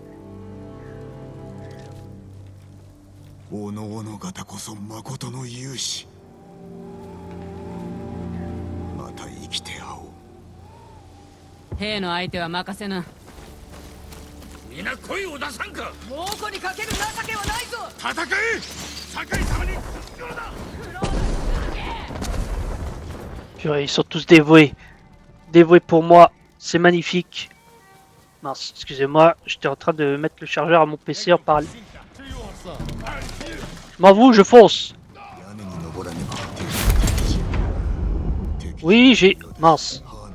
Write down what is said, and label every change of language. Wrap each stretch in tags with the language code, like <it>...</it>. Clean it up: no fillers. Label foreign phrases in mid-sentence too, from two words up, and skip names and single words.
<ja>おのおの方こそ誠の勇士。また生きて会おう。兵の相手は任せな。皆声を出さんか。猛虎にかける情けはないぞ。戦え。酒井様に苦労だ。</ja> <fr>Purée, ils sont tous dévoués. dévoué pour moi. C'est magnifique. Mince, excusez-moi, j'étais en train de mettre le chargeur à mon PC en parallèle. Je m'avoue, je fonce. Oui, j'ai... Mince.</fr>